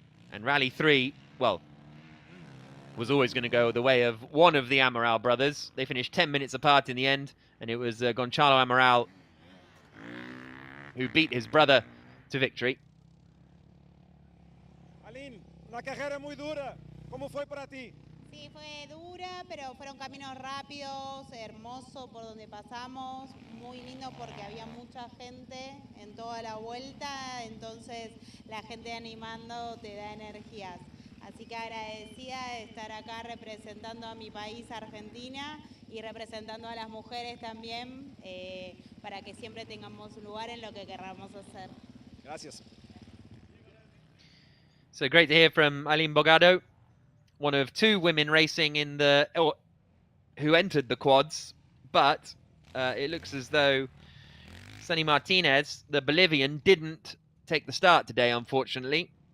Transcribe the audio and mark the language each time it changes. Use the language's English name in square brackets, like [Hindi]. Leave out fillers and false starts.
[English] And Rally 3, well, was always going to go the way of one of the Amaral brothers. They finished 10 minutes apart in the end, and it was Gonçalo Amaral who beat his brother to victory. [Spanish] Aline, una carrera muy dura. ¿Cómo fue para ti? Sí, fue dura, pero fueron caminos rápidos, hermoso por donde pasamos, muy lindo porque había mucha gente en toda la vuelta, entonces la gente animando te da energías. Así que agradecida de estar acá representando a mi país, Argentina, y representando a las mujeres también, para que siempre tengamos un lugar en lo que queramos hacer. Gracias. [English] So great to hear from Aline Bogado, one of 2 women racing in the, who entered the quads, but it looks as though Sunny Martinez, the Bolivian, didn't take the start today, unfortunately.